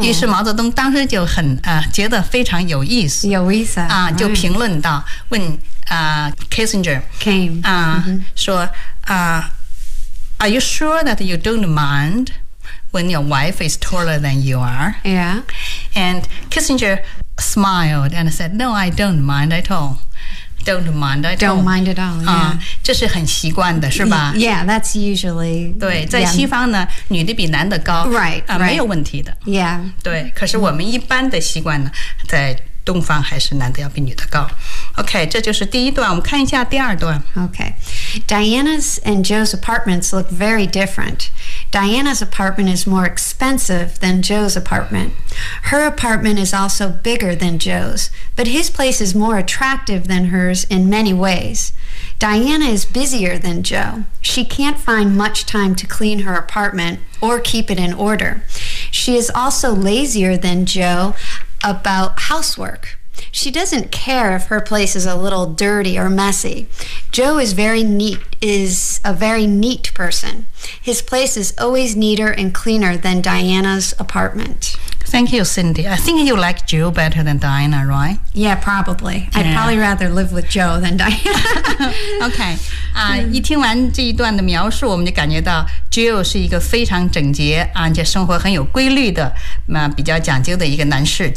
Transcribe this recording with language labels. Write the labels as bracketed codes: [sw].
[zh] 于是毛泽东当时就很、觉得非常有意思。有意思。就评论到、 [en] right. [zh] 问、Kissinger, [en] Came.、 [zh] 说、 [en] Are you sure that you don't mind when your wife is taller than you are? Yeah. And Kissinger... smiled and said, no, I don't mind at all. Don't mind at all. Don't mind at all, yeah. [zh] 这是很习惯的，是吧？ [en] Yeah, that's usually... [zh] 对，在西方呢，女的比男的高。 [en] Right, right. [zh] 没有问题的。 [en] Yeah. [zh] 对，可是我们一般的习惯呢，在东方还是男的要比女的高。 OK, 这就是第一段，我们看一下第二段。 [en] OK. Diana's and Joe's apartments look very different. Diana's apartment is more expensive than Joe's apartment. Her apartment is also bigger than Joe's, but his place is more attractive than hers in many ways. Diana is busier than Joe. She can't find much time to clean her apartment or keep it in order. She is also lazier than Joe about housework. She doesn't care if her place is a little dirty or messy. Joe is very neat, is a very neat person. His place is always neater and cleaner than Diana's apartment. Thank you, Cindy. I think you like Joe better than Diana, right? Yeah, probably. Yeah. I'd probably rather live with Joe than Diana. OK. [zh] 一听完这一段的描述，我们就感觉到 Joe 是一个非常整洁，而且生活很有规律的，比较讲究的一个男士。